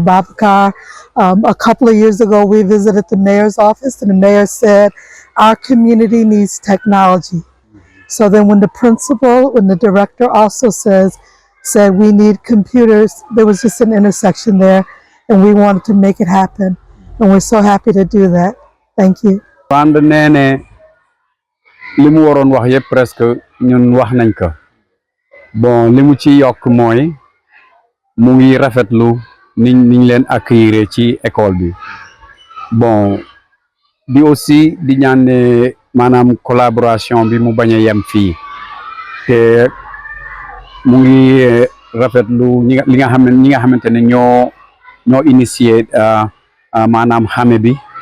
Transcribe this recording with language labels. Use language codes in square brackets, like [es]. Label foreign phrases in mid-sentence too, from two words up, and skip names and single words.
[en] Babacar, a couple of years ago, we visited the mayor's office, and the mayor said, our community needs technology. So then when the director also said we need computers, there was just an intersection there, and we wanted to make it happen. And we're so happy to do that. Thank you. [wo] Rwanda nee ne li mu waroon wax yëpp presque ñun wax nañ ko bon li mu ci yokk mooy mu ngi rafetlu niñ leen accueillir ci école bi bon di aussi di ñaan ne maanaam collaboration bi mu bañ a yem fii te mu ngi rafetlu li nga xam ne ñi nga xamante ne ñoo initié maanaam xame bi